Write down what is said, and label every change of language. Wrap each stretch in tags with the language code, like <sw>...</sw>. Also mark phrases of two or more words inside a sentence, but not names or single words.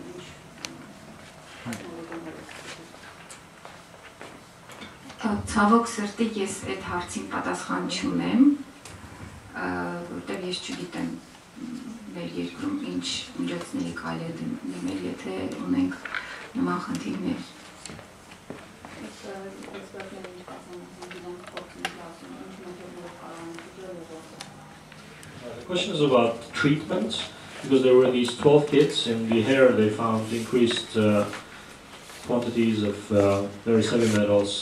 <hy>Ցավոք սրտի ես այդ հարցին պատասխան չունեմ, որտեղ ես չգիտեմ մեր երկրում ինչ միջոցների կարելի է դիմել, եթե ունենք նման խնդիրներ։</hy> <en>The question is about treatment, because there were these 12 kids in the hair they found increased quantities of various heavy metals.</en>